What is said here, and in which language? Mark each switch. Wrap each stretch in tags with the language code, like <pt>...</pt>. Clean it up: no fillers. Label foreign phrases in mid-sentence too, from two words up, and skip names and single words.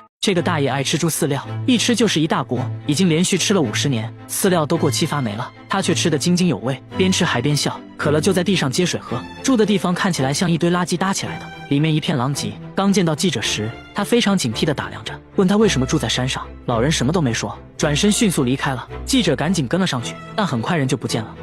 <zh>這個大爺愛吃豬飼料，一吃就是一大鍋，已經連續吃了50年，飼料都過期發霉了，他卻吃得津津有味，邊吃還邊笑。渴了就在地上接水喝，住的地方看起來像一堆垃圾搭起來的，裡面一片狼藉。剛見到記者時，他非常警惕地打量着，問他為什麼住在山上。老人什麼都沒說，轉身迅速離開了。記者趕緊跟了上去，但很快人就不見了。</zh>